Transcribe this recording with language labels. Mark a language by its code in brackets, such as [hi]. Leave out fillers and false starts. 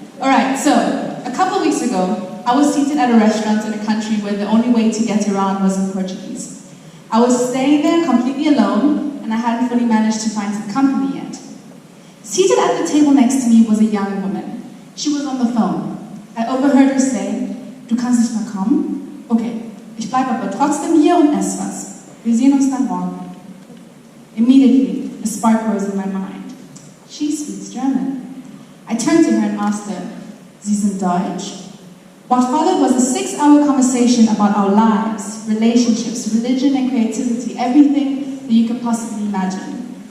[en] Alright, so, a couple weeks ago, I was seated at a restaurant in a country where the only way to get around was in Portuguese. I was staying there completely alone, and I hadn't fully managed to find some company yet. Seated at the table next to me was a young woman. She was on the phone. I overheard her say, [de] "Du kannst nicht mehr kommen? Okay, ich bleibe aber trotzdem hier und esse was. Wir sehen uns dann morgen." [en] Immediately, a spark rose in my mind. She speaks German. I turned to her and asked her, [de] "Sie sind Deutsch?" [en] What followed was a 6-hour conversation about our lives, relationships, religion and creativity, everything that you could possibly imagine.